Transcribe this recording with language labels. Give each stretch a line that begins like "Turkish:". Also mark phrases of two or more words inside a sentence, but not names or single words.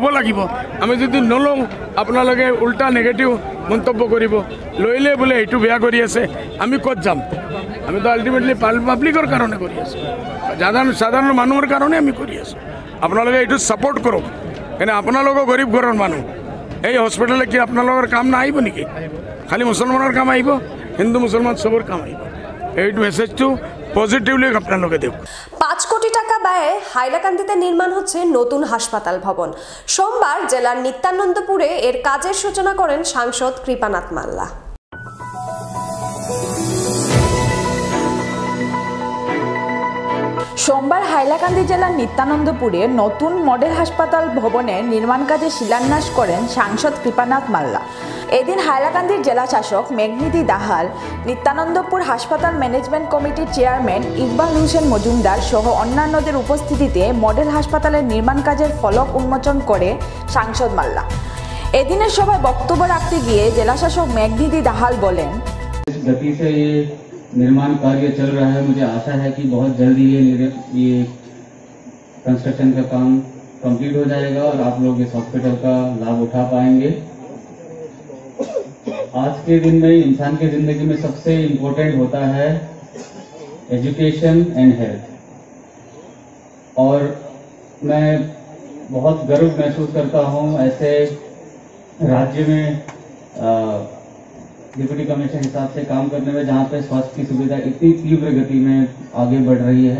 Assamese: লাগিব আমি যদি নলওঁ আপোনালোকে উল্টা নেগেটিভ মন্তব্য কৰিব লৈলে বোলে এইটো বেয়া কৰি আছে আমি ক'ত যাম আমি তো আল্টিমেটলি পাব্লিকৰ কাৰণে কৰি আছোঁ সাধারণ মানুহৰ কাৰণে আমি কৰি আছোঁ আপোনালোকে এইটো সাপোর্ট কৰক এনে আপোনালোকৰ গৰীব ঘৰৰ মানুহ এই হস্পিটালে কি আপোনালোকৰ কাম না আহিব নেকি খালি মুছলমানৰ কাম আহিব হিন্দু মুছলমান সবৰ কাম আহিব এইটো মেছেজটো পজিটিভলি আপোনালোকে দিয়ক
Bangla: 5 কোটি টাকা ব্যয়ে হাইলাকান্দিতে নির্মাণ হচ্ছে নতুন হাসপাতাল ভবন। সোমবার জেলার নিত্যানন্দপুরে এর কাজের সূচনা করেন সাংসদ কৃপানাথ মাল্লা। সোমবার হাইলাকান্দি জেলার নিত্যানন্দপুরে নতুন মডেল হাসপাতাল ভবনের নির্মাণ কাজে শিলান্যাস করেন সাংসদ কৃপানাথ মাল্লা। এদিন হাইলাকান্দির জেলা শাসক মেঘনিধি দাহাল, নিত্যানন্দপুর হাসপাতাল ম্যানেজমেন্ট কমিটির চেয়ারম্যান ইকবাল হোসেন মজুমদার সহ অন্যান্যদের উপস্থিতিতে মডেল হাসপাতালের নির্মাণ কাজের ফলক উন্মোচন করে সাংসদ মাল্লা। এদিনের সভায় বক্তব্য রাখতে গিয়ে জেলা শাসক মেঘনিধি দাহাল বলেন,
Hindi: निर्माण कार्य चल रहा है। मुझे आशा है कि बहुत जल्दी ये कंस्ट्रक्शन का काम कंप्लीट हो जाएगा और आप लोग इस हॉस्पिटल का लाभ उठा पाएंगे। आज के दिन में इंसान की जिंदगी में सबसे इम्पोर्टेंट होता है
English: education and health
Hindi: और मैं बहुत गर्व महसूस करता हूं ऐसे राज्य में डिप्टी कमिश्नर हिसाब से काम करने में, जहाँ पे स्वास्थ्य की सुविधा इतनी तीव्र गति में आगे बढ़ रही है।